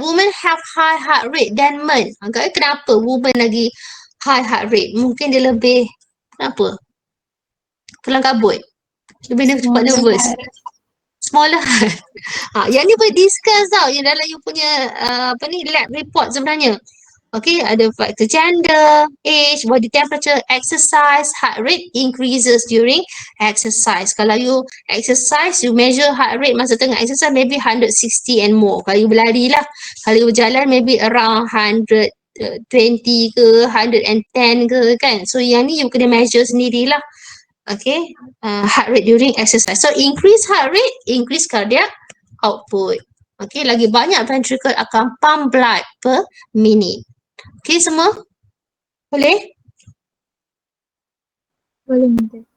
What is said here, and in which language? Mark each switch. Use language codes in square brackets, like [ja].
[en] Women have high heart rate than men. [ms] Agaknya kenapa women lagi high heart rate? Mungkin dia lebih, kenapa? Kelang kabut. Lebih dia cepat nervous. [en] Smaller heart. [ms] Yang ni boleh discuss tau. Yang dalam you punya lab report sebenarnya. [en] Okay, ada faktor gender, age, body temperature, exercise, heart rate increases during exercise. Kalau you exercise, you measure heart rate [ms] masa tengah [en] exercise maybe 160 and more. [ms] Kalau you berlari lah. Kalau you berjalan maybe around 120 ke, 110 ke kan. So yang ni you kena measure sendirilah. [en] Okay, heart rate during exercise. So increase heart rate, increase cardiac output. [ms] Okay, lagi banyak ventricle akan pump blood per minute. Okay semua? Boleh? Boleh minta.